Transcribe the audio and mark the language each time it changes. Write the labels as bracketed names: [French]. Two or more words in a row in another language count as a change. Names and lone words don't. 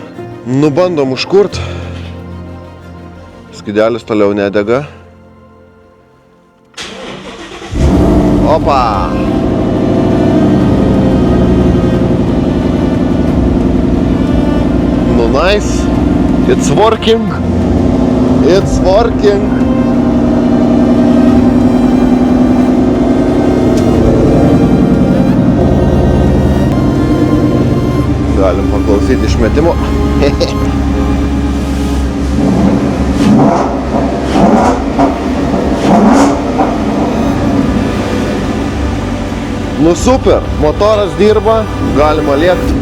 [Lithuanian] Nu, bandom užkurt. Skydelis toliau nedega. Opa! Nu, nice. [English] It's working. It's working. [Lithuanian] Galim paklausyti išmetimo. Nu super, motoras dirba, galima lėkti.